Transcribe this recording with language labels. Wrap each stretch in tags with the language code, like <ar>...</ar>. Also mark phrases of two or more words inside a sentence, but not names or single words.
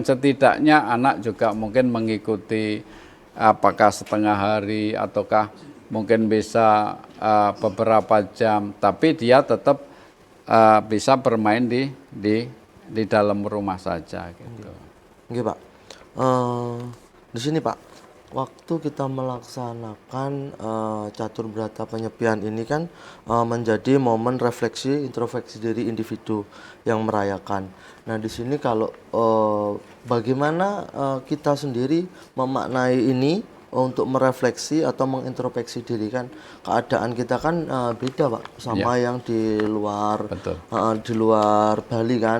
<id>Setidaknya anak juga mungkin mengikuti apakah setengah hari ataukah mungkin bisa beberapa jam, tapi dia tetap bisa bermain di dalam rumah saja gitu. Oke, Pak. Di sini, Pak, waktu kita melaksanakan catur berata penyepian ini kan menjadi momen refleksi introspeksi diri individu yang merayakan. Nah, di sini kalau bagaimana kita sendiri memaknai ini untuk merefleksi atau mengintrospeksi diri, kan keadaan kita kan beda, Pak, sama yang di luar di luar Bali kan.</id>